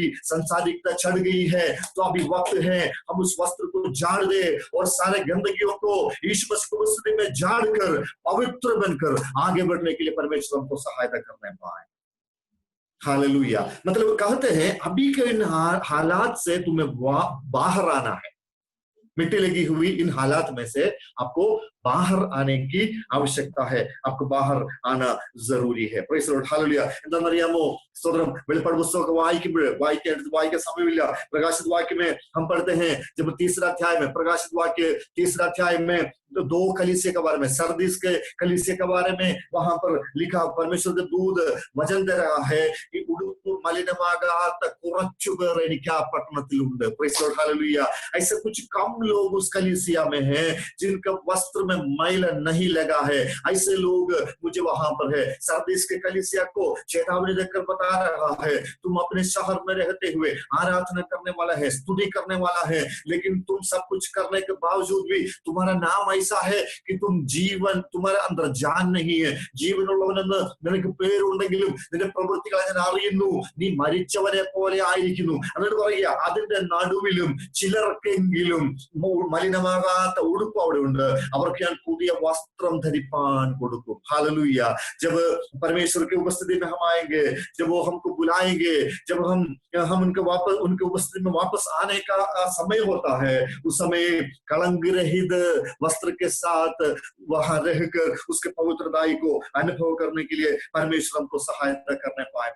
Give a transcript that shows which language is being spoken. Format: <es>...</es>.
<hi>अभी संसारिकता चढ़ गई है, तो अभी वक्त है हम उस वस्त्र को झाड़ दे और सारे गंदगियों को यीशु मसीह की उपस्थिति में झाड़ कर पवित्र बनकर आगे बढ़ने के लिए परमेश्वर हमको सहायता करने पाए। हालेलुया। मतलब कहते हैं अभी के इन हालात से तुम्हें बाहर आना है, मिट्टी लगी हुई इन हालात में से आपको बाहर आने की आवश्यकता है, आपको बाहर आना जरूरी है।</hi> <en>praise the lord,</en> <hi>hallelujah.</hi> <ml>എന്താണെന്നറിയാമോ? സ്തോത്രം. വെളിപ്പാട് പുസ്തകം വായിക്കാൻ സമയമില്ല.</ml> <hi>प्रकाशित वाक्य में हम पढ़ते हैं, जब तीसरा अध्याय में, प्रकाशित वाक्य तीसरा अध्याय में दो कलीसिया के बारे में, सरदीस के कलीसिया के बारे में वहां पर लिखा, परमेश्वर के दूत वचन दे रहा है कि</hi> <ml>उड़ुपु मलिनमागाത്ത കുറച്ചുപേർ എനിക്ക് ആ പട്ടണത്തിലുണ്ട്।</ml> <en>praise the lord,</en> <hi>hallelujah. ऐसे कुछ कम लोग उस कलीसिया में हैं जिनका वस्त्र में मैल नहीं लगा है, ऐसे लोग मुझे वहां पर है। सरदीस के कलीसिया को चेतावनी देकर बता रहा है, तुम अपने शहर में रहते हुए आराधना करने वाला है, स्तुति करने वाला है, लेकिन तुम सब कुछ करने के बावजूद भी तुम्हारा नाम ऐसा है कि तुम जीवन, तुम्हारे अंदर जान नहीं है।</hi> <ml>ജീവനുള്ളവനെന്ന് നിനക്ക് പേരുണ്ടെങ്കിലും നിന്റെ പ്രവൃത്തികളെ ഞാൻ അറിയുന്നു, നീ മരിച്ചവനെ പോലെ ആയിരിക്കുന്നു. എന്നിട്ട് പറയുക, അതിന്റെ നടുവിലും ചിലർക്കെങ്കിലും മലിനമാകാത്ത ഉടുപ്പ് അവിടെ ഉണ്ട്, അവർക്ക് ഞാൻ പുതിയ वस्त्रम धरिपान കൊടുക്കും।</ml> <hi>हालेलुया। जब परमेश्वर की उपस्थिति में हम आएंगे, जब वो हमको बुलाएंगे, जब हम उनके उपस्थिति में वापस आने का समय होता है, उस समय कलंक रहित वस्त्र के साथ वहां रहकर उसके पवित्रताई को अनुभव करने के लिए परमेश्वर हमको सहायता करने पाए।</hi>